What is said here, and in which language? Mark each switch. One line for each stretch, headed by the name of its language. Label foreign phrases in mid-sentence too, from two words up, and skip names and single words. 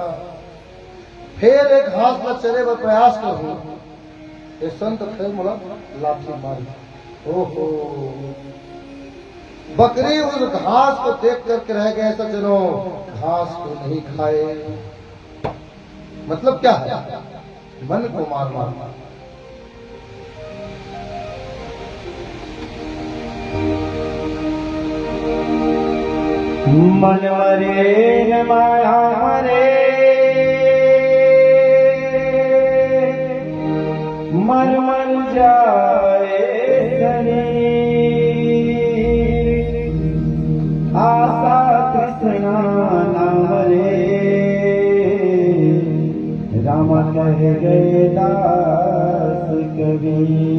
Hindi: फिर एक घास पर चले वो प्रयास करूं, ये संत फिर बोला लाठी मारी। ओहो, बकरी उस घास को देख करके रह गए सज्जनों, घास को नहीं खाए। मतलब क्या है, मन को मार मार। मन मरे न माया मरे, मन मर जाए शरीर, आशा कृष्णा न मरे, राम कह गए दास कबीर।